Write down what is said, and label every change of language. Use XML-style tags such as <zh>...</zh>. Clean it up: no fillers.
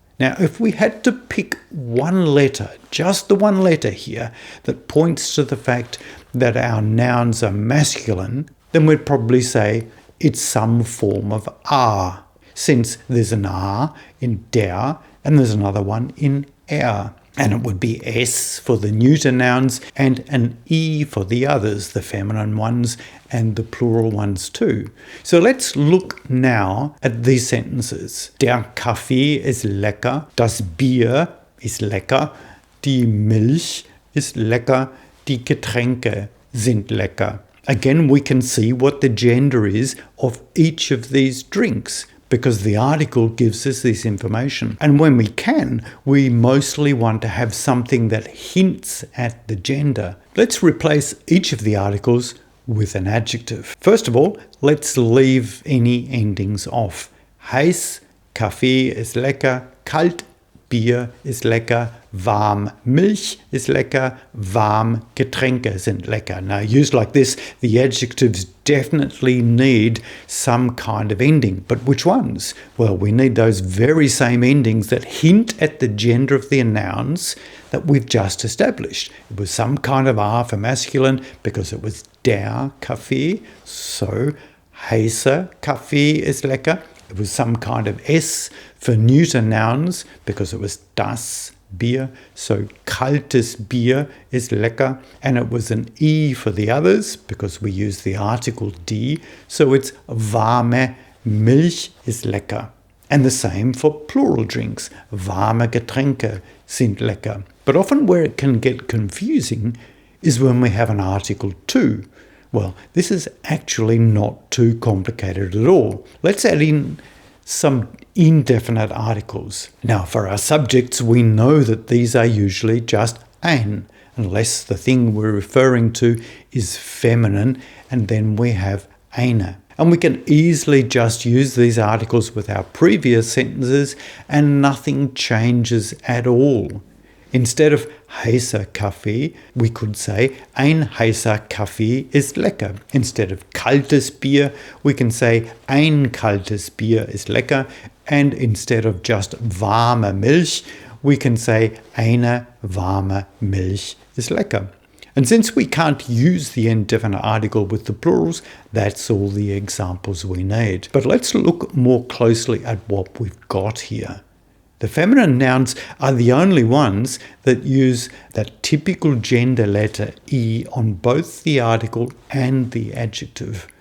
<en>Now, if we had to pick one letter, just the one letter here, that points to the fact that our nouns are masculine, then we'd probably say it's some form of a, since there's an a in der and there's another one in er. And it would be s for the neuter nouns and an e for the others, the feminine ones and the plural ones too. So let's look now at these sentences.</en> <de>Der Kaffee ist lecker, das Bier ist lecker, die Milch ist lecker, die Getränke sind lecker.</de> <en>Again, we can see what the gender is of each of these drinks, because the article gives us this information. And when we can, we mostly want to have something that hints at the gender. Let's replace each of the articles with an adjective. First of all, let's leave any endings off.</en> <de>Heiß, Kaffee ist lecker, kalt, Bier ist lecker, warm, Milch ist lecker, warm, Getränke sind lecker.</de> <en>Now, used like this, the adjectives definitely need some kind of ending. But which ones? Well, we need those very same endings that hint at the gender of the nouns that we've just established. It was some kind of a for masculine because it was</en> <de>der Kaffee,</de> <en>so</en> <de>heißer Kaffee ist lecker.</de> <en>It was some kind of s for neuter nouns because it was</en> <de>das Bier,</de> <en>so</en> <de>kaltes Bier ist lecker.</de> <en>And it was an e for the others because we use the article die, so it's</en> <de>warme Milch ist lecker.</de> <en>And the same for plural drinks.</en> <de>Warme Getränke sind lecker.</de> <en>But often where it can get confusing is when we have an article to. Well, this is actually not too complicated at all. Let's add in some indefinite articles. Now, for our subjects, we know that these are usually just eine, unless the thing we're referring to is feminine, and then we have eine. And we can easily just use these articles with our previous sentences and nothing changes at all. Instead of</en> <de>heißer Kaffee,</de> <en>we could say</en> <de>ein heißer Kaffee ist lecker.</de> <en>Instead of</en> <de>kaltes Bier,</de> <en>we can say</en> <de>ein kaltes Bier ist lecker.</de> <en>And instead of just</en> <de>warme Milch,</de> <en>we can say</en> <de>eine warme Milch ist lecker.</de> <en>And since we can't use the indefinite article with the plurals, that's all the examples we need. But let's look more closely at what we've got here. The feminine nouns are the only ones that use that typical gender letter E on both the article and the adjective.</en>